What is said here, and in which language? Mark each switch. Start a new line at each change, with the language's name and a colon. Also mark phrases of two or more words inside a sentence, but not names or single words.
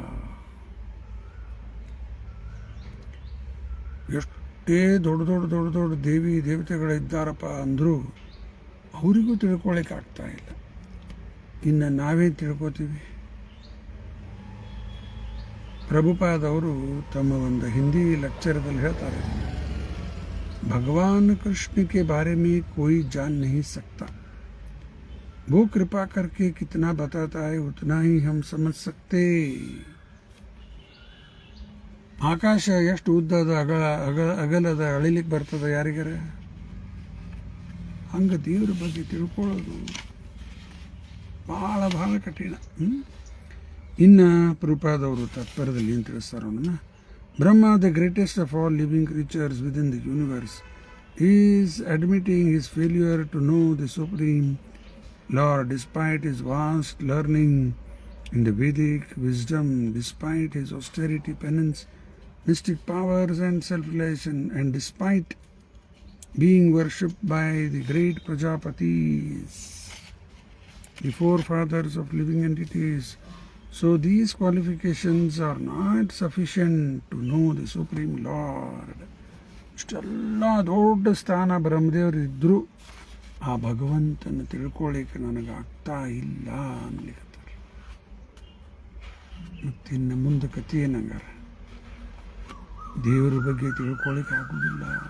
Kannada: ಎಷ್ಟೇ ದೊಡ್ಡ ದೇವಿ ದೇವತೆಗಳಿದ್ದಾರಪ್ಪ ಅಂದರೂ ಅವರಿಗೂ ತಿಳ್ಕೊಳ್ಳಿಕ್ಕೆ ಆಗ್ತಾ ಇಲ್ಲ. ಇನ್ನು ನಾವೇ ತಿಳ್ಕೊತೀವಿ. ಪ್ರಭುಪಾದವರು ತಮ್ಮ ಒಂದು ಹಿಂದಿ ಲೆಕ್ಚರದಲ್ಲಿ ಹೇಳ್ತಾರೆ,
Hindi: भगवान कृष्ण के बारे में कोई जान नहीं सकता, वो कृपा करके कितना बताता है उतना ही हम समझ सकते.
Kannada: ಆಕಾಶ ಎಷ್ಟು ಉದ್ದದ ಅಗಲದ ಅಳಿಲಿಕ್ಕೆ ಬರ್ತದೆ ಯಾರಿಗಾರ? ಹಂಗೆ ದೇವ್ರ ಬಗ್ಗೆ ತಿಳ್ಕೊಳ್ಳೋದು ಭಾಳ ಕಠಿಣ. ಇನ್ನು ಪ್ರಭುಪಾದವರು ತಾತ್ಪರ್ಯದಲ್ಲಿ ಏನು ತಿಳಿಸ್ತಾರೆ ಅವನನ್ನು, ಬ್ರಹ್ಮ
English: the greatest of all living creatures within the universe is admitting his failure to know the Supreme Lord, despite his vast learning in the Vedic wisdom, despite his austerity, penance, mystic powers and self-realization, and despite being worshipped by the great Prajapatis, the forefathers of living entities. So these qualifications are not sufficient to know the Supreme Lord.
Kannada: ಇಷ್ಟೆಲ್ಲ ದೊಡ್ಡ ಸ್ಥಾನ ಬ್ರಹ್ಮದೇವರು ಇದ್ದರೂ ಆ ಭಗವಂತನ ತಿಳ್ಕೊಳ್ಳಿಕ್ಕೆ ನನಗಾಗ್ತಾ ಇಲ್ಲ ಅನ್ಲಿಕ್ಕತ್ತಾರೆ. ಮತ್ತಿನ್ನು ಮುಂದೆ ಕಥೆ ಏನಂಗಾರ, ದೇವರ ಬಗ್ಗೆ ತಿಳ್ಕೊಳ್ಳಿಕ್ಕೆ ಆಗೋದಿಲ್ಲ.